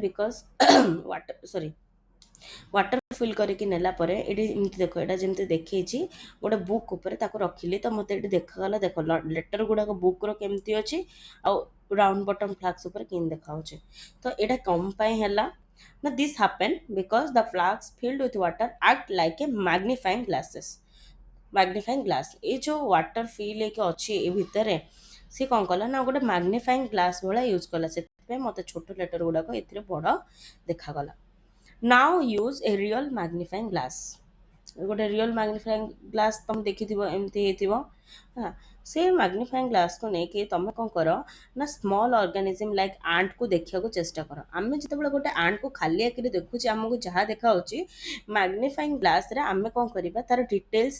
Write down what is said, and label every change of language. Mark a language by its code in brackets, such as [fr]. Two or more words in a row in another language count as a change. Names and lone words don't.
[en] because water sorry water fill [or] କରିକି ନେଲା ପରେ ଏଠି ଏମିତି ଦେଖ ଏଇଟା ଯେମିତି ଦେଖେଇଛି ଗୋଟେ ବୁକ୍ ଉପରେ ତାକୁ ରଖିଲି ତ ମୋତେ ଏଠି ଦେଖାଗଲା ଦେଖ ଲେଟର୍ ଗୁଡ଼ାକ ବୁକ୍ର କେମିତି ଅଛି ଆଉ [en] round bottom flask [or] ଉପରେ କେମିତି ଦେଖାହେଉଛି ତ ଏଇଟା କ'ଣ ପାଇଁ ହେଲା ନା [en] this happen because the flask filled with water act like a magnifying glasses magnifying [or] ଗ୍ଲାସ୍ ଏଇ ଯେଉଁ [en] water fill [or] ହେଇକି ଅଛି ଏ ଭିତରେ ସିଏ କ'ଣ କଲା ନା ଗୋଟେ [en] magnifying glass [or] ଭଳିଆ ୟୁଜ୍ କଲା ସେଥିପାଇଁ ମୋତେ ଛୋଟ ଲେଟର୍ ଗୁଡ଼ାକ ଏଥିରେ ବଡ଼ ଦେଖାଗଲା [en] now use a real magnifying glass [or] ଗୋଟେ [en] real magnifying glass [or] ତୁମେ ଦେଖିଥିବ ଏମିତି ହେଇଥିବ ହେଲା ସେ [en] magnifying glassକୁ [or] ନେଇକି ତୁମେ କ'ଣ କର ନା [en] small organism like antକୁ [or] ଦେଖିବାକୁ ଚେଷ୍ଟା କର ଆମେ ଯେତେବେଳେ ଗୋଟେ ଆଣ୍ଟକୁ ଖାଲି ଆଖିରେ ଦେଖୁଛେ ଆମକୁ ଯାହା ଦେଖାହେଉଛି [en] magnifying glassରେ [or] ଆମେ କ'ଣ କରିବା ତାର ଡିଟେଲ୍ସ